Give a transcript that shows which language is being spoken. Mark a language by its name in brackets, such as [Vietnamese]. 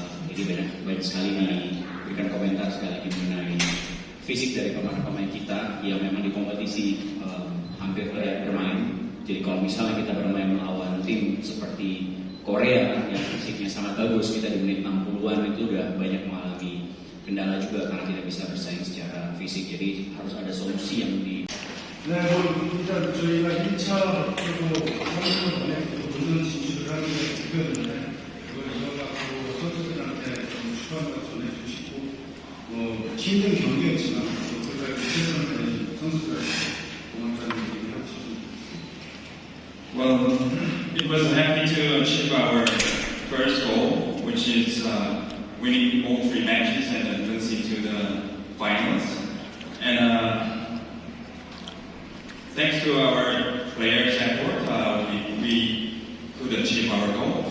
[Indonesian] Jadi banyak sekali diberikan komentar sekali lagi mengenai fisik dari pemain-pemain kita yang memang di kompetisi hampir layak bermain. Jadi kalau misalnya kita bermain melawan tim seperti Korea yang fisiknya sangat bagus, kita di menit 60-an itu udah banyak mengalami kendala juga karena tidak bisa bersaing secara fisik. Jadi harus ada solusi yang di. [Korean] 네, 일단 저희가 1차 그리고 3차 전에 본선 진출을 하는 게 목표였는데 그걸 이어갖고 선수들한테 좀 축하한다고 전해주시고 힘든 경기였지만 그걸 최선을 다해 선수들한테 고맙다는 얘기를 하고 싶습니다. [English] Well, it was happy to achieve our first goal, which is winning all 3 matches and advancing to the finals. And thanks to our players' effort, we could achieve our goal.